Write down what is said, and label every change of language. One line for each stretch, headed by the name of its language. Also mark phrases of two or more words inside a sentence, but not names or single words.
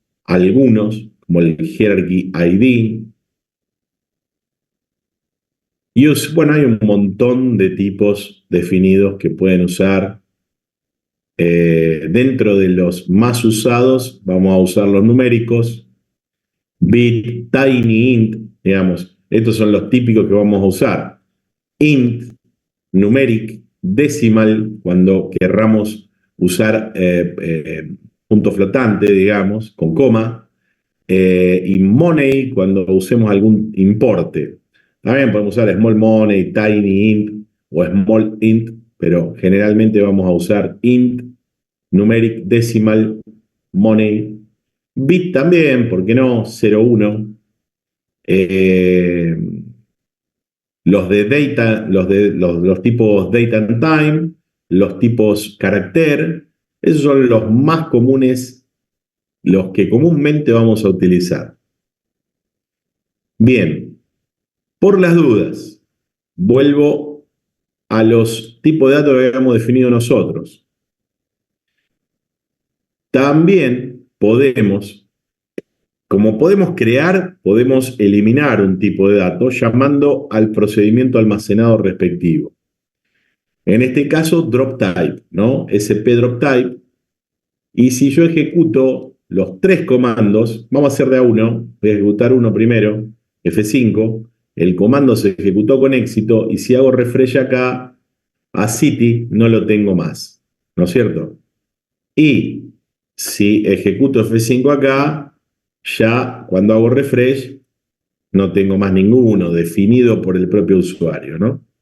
Spanish: Algunos, como el Hierarchy ID. Bueno, hay un montón de tipos definidos que pueden usar. Dentro de los más usados, vamos a usar los numéricos, bit, tiny, int, digamos. Estos son los típicos que vamos a usar. Int, numeric, decimal, cuando querramos usar punto flotante, digamos, con coma, y money cuando usemos algún importe. También podemos usar
English: small money, tiny int
Spanish: o
English: small int,
Spanish: pero generalmente vamos a usar int, numeric, decimal, money, bit también, ¿por qué no? 0, 1. Los de data, los tipos
English: data and time,
Spanish: los tipos carácter, esos son los más comunes, los que comúnmente vamos a utilizar. Bien, por las dudas, vuelvo a los tipos de datos que habíamos definido nosotros. También podemos, como podemos crear, podemos eliminar un tipo de dato llamando al procedimiento almacenado respectivo. En este caso,
English: drop type,
Spanish: ¿no? SP drop type. Y si yo ejecuto los tres comandos, vamos a hacer de a uno, voy a ejecutar uno primero, F5, el comando se ejecutó con éxito y si hago refresh acá, a City no lo tengo más, ¿no es cierto? Y si ejecuto F5 acá, ya cuando hago refresh no tengo más ninguno definido por el propio usuario, ¿no?